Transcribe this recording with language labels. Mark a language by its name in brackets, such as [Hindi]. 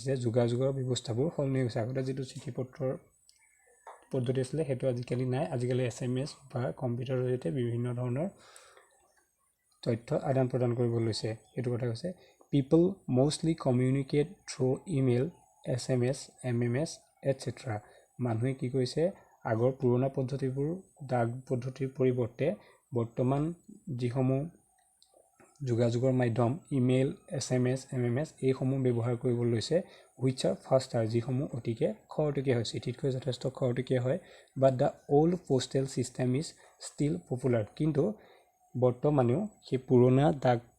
[Assamese] যে যোগাযোগৰ ব্যৱস্থাবোৰ সলনি হৈছে. আগতে যিটো চিঠি পত্ৰৰ পদ্ধতি আছিলে সেইটো আজিকালি নাই. আজিকালি SMS বা কম্পিউটাৰৰ জৰিয়তে বিভিন্ন ধৰণৰ তথ্য আদান প্ৰদান কৰিব লৈছে. এইটো কথা কৈছে [English] people mostly communicate through email, SMS, MMS, etc. [Assamese] মানুহে কি কৰিছে আগৰ পুৰণা পদ্ধতিবোৰ ডাক পদ্ধতিৰ পৰিৱৰ্তে বৰ্তমান যিসমূহ যোগাযোগৰ মাধ্যম ইমেইল SMS MMS এইসমূহ ব্যৱহাৰ কৰিবলৈ লৈছে [English] which are faster [Assamese] যিসমূহ অতিকে খৰতকীয়া হয় চিঠিতকৈ যথেষ্ট খৰতকীয়া হয় [English] but the old postal system is still popular [Assamese] কিন্তু বৰ্তমানেও সেই পুৰণা ডাক